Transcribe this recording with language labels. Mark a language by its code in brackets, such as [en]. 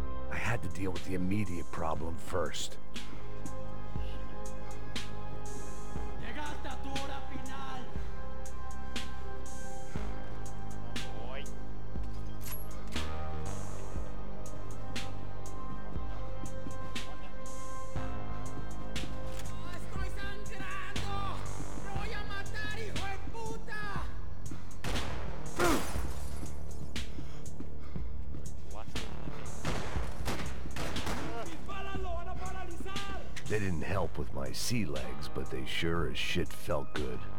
[en] I had to deal with the immediate problem first. [es] ¡Llegaste a tu hora final! [en] Boy. [es] ¡Estoy sangrando! ¡Te voy a matar, hijo de puta! ¡Dispáralo! ¡Van a paralizar! [en] They didn't help with my sea legs, but they sure as shit felt good.